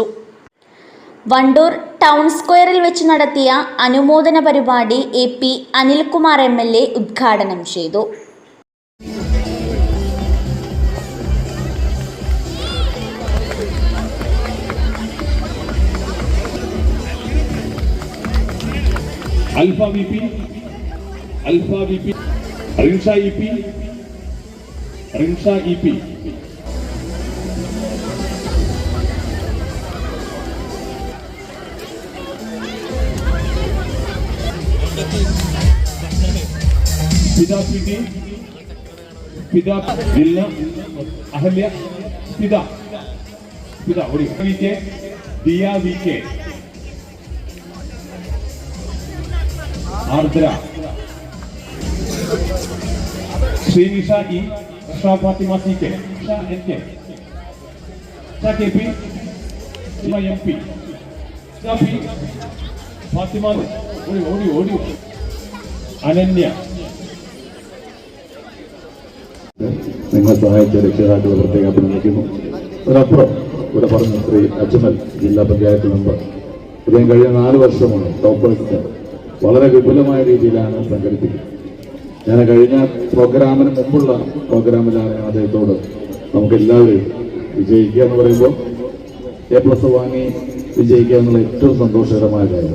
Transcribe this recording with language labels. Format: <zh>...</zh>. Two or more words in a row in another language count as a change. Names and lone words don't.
<ml>വണ്ടൂർ ടൗൺ സ്ക്വയറിൽ വെച്ച് നടത്തിയ അനുമോദന പരിപാടി AP അനിൽകുമാർ MLA ഉദ്ഘാടനം ചെയ്തു. Alpha VP, Rinsha EP, Pida PD, Pida Dilna, Ahalya, Pida, VK, Dia VK, Ardra, Srinisha E, Shah Fatima CK, Shah NK, Shah KP, Shah MP, Shah P, Fatima, Odi, Ananya. നിങ്ങൾ സഹായിച്ച രക്ഷിതാക്കളെ പ്രത്യേകം അഭിനന്ദിക്കുന്നു. അതിനപ്പുറം ഇവിടെ പറഞ്ഞ ശ്രീ അജ്മൽ ജില്ലാ പഞ്ചായത്ത് മെമ്പർ ഇദ്ദേഹം കഴിഞ്ഞ 4 വർഷമാണ് ടോപ്പേഴ്സ് വളരെ വിപുലമായ രീതിയിലാണ് സംഘടിപ്പിക്കുന്നത്. ഞാൻ കഴിഞ്ഞ പ്രോഗ്രാമിന് മുമ്പുള്ള പ്രോഗ്രാമിലാണ് അദ്ദേഹത്തോട് നമുക്കെല്ലാവരും വിജയിക്കുക എന്ന് പറയുമ്പോൾ A+ വാങ്ങി വിജയിക്കുക എന്നുള്ള ഏറ്റവും സന്തോഷകരമായ കാര്യമാണ്.</ml>